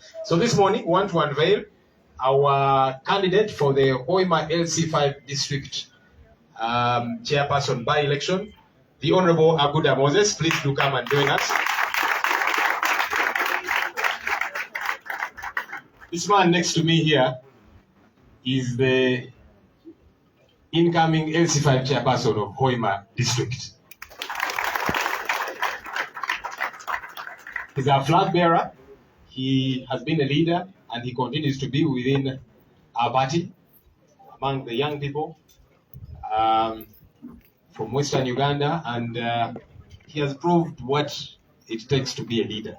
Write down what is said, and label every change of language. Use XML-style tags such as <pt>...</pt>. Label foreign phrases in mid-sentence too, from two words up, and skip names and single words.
<en>So this morning, we want to unveil our candidate for the Hoima LC5 district chairperson by-election, the Honorable Aguda Moses. Please do come and join us. This man next to me here is the incoming LC5 chairperson of Hoima district. He's our flag bearer. He has been a leader and he continues to be within our party among the young people from Western Uganda, and he has proved what it takes to be a leader.</en>